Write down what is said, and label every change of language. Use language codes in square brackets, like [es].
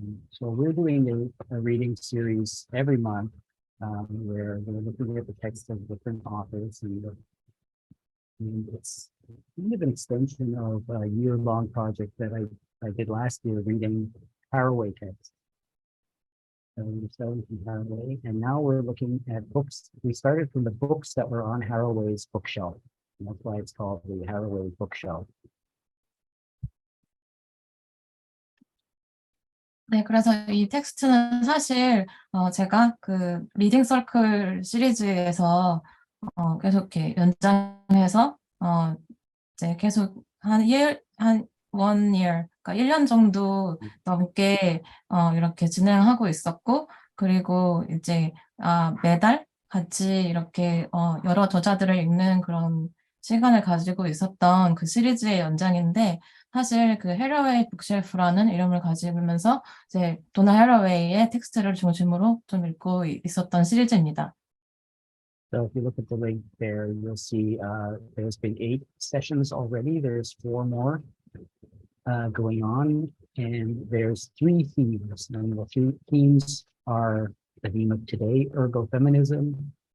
[en] So we're doing a reading series every month where we're looking at the text of different authors, and it's kind of an extension of a year-long project that I did last year, reading Haraway text. So we started from Haraway, and now we're looking at books. We started from the books that were on Haraway's bookshelf, and that's why it's called the Haraway bookshelf. [ko] 네, 그래서 이 텍스트는 사실 제가 그 리딩 서클 시리즈에서 계속 이렇게 연장해서 이제 계속 한 [en] one year, [ko] 그러니까 1년 정도 넘게 이렇게 진행하고 있었고, 그리고 이제 매달 같이 이렇게 여러 저자들을 읽는 그런 시간을 가지고 있었던 그 시리즈의 연장인데, 사실 그 해러웨이 북쉘프라는 이름을 가지면서 이제 도나 해러웨이의 텍스트를 중심으로 좀 읽고 있었던 시리즈입니다. [en] So if you look at the link there, you'll see there's been 8 sessions already. There's 4 more going on, and there's 3 themes. And the 3 themes are the theme of today, ergo feminism.